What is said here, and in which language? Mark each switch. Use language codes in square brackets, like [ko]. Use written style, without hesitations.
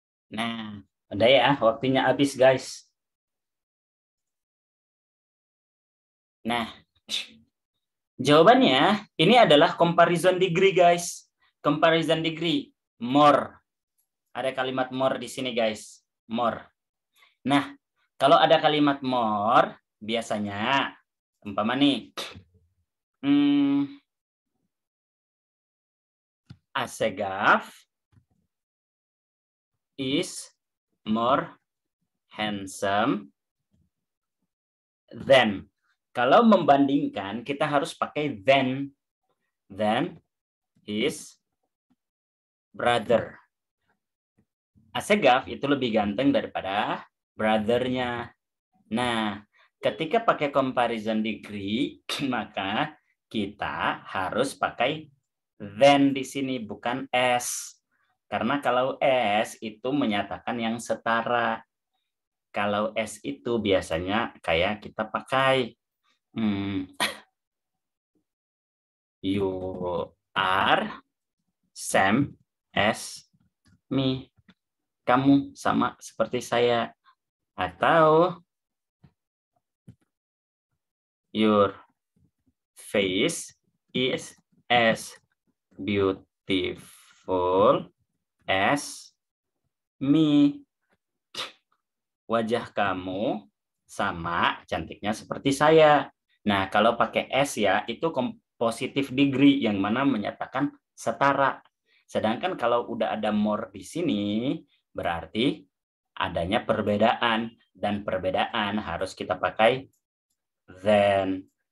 [id] Nah, udah ya, waktunya habis guys. Nah, jawabannya ini adalah comparison degree guys. Comparison degree, more. Ada kalimat more di sini guys, more. Nah, kalau ada kalimat more, biasanya, umpama nih, [en] Asegaf is more handsome than. [id] Kalau membandingkan, kita harus pakai than. [en] Than his brother. [id] Asegaf itu lebih ganteng daripada brother-nya. Nah, ketika pakai comparison degree, maka kita harus pakai than di sini, bukan as. Karena kalau as itu menyatakan yang setara. Kalau as itu biasanya kayak kita pakai [en] you are same as me. [id] Kamu sama seperti saya. Atau [en] your face is as beautiful as me. [id] Wajah kamu sama cantiknya seperti saya. Nah, kalau pakai S ya, itu positive degree yang mana menyatakan setara. Sedangkan kalau udah ada more di sini, berarti adanya perbedaan, dan perbedaan harus kita pakai then.